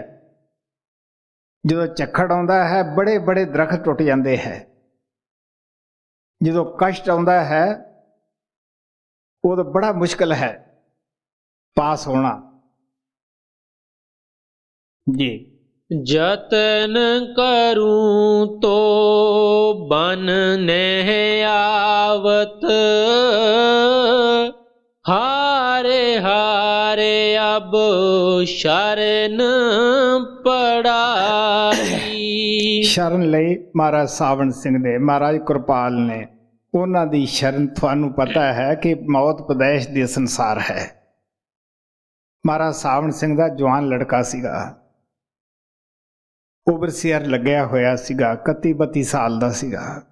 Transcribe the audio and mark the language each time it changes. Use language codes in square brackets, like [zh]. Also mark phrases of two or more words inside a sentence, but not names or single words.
[pa] ਜਦੋਂ ਝੱਖੜ ਆਉਂਦਾ ਹੈ ਬੜੇ ਬੜੇ ਦਰਖਤ ਟੁੱਟ ਜਾਂਦੇ ਹੈ। ਜਦੋਂ ਕਸ਼ਟ ਆਉਂਦਾ ਹੈ ਉਦੋਂ ਬੜਾ ਮੁਸ਼ਕਲ ਹੈ ਪਾਸ ਹੋਣਾ ਜੀ। [bra] जतन करूं तो बन नह आवत, हारे हारे अब शरण पड़ारी। [pa] ਸ਼ਰਨ ਲਈ ਮਹਾਰਾਜ ਸਾਵਣ ਸਿੰਘ ਨੇ, ਮਹਾਰਾਜ ਕਿਰਪਾਲ ਨੇ, ਉਹਨਾਂ ਦੀ ਸ਼ਰਨ ਤੁਹਾਨੂੰ ਪਤਾ ਹੈ ਕਿ ਮੌਤ ਪਦੈਸ਼ ਦੇ ਸੰਸਾਰ ਹੈ। ਮਹਾਰਾਜ ਸਾਵਣ ਸਿੰਘ ਦਾ ਜਵਾਨ ਲੜਕਾ ਸੀਗਾ, ਓਵਰਸੀਅਰ ਲੱਗਿਆ ਹੋਇਆ ਸੀਗਾ, 31-32 ਸਾਲ ਦਾ ਸੀਗਾ।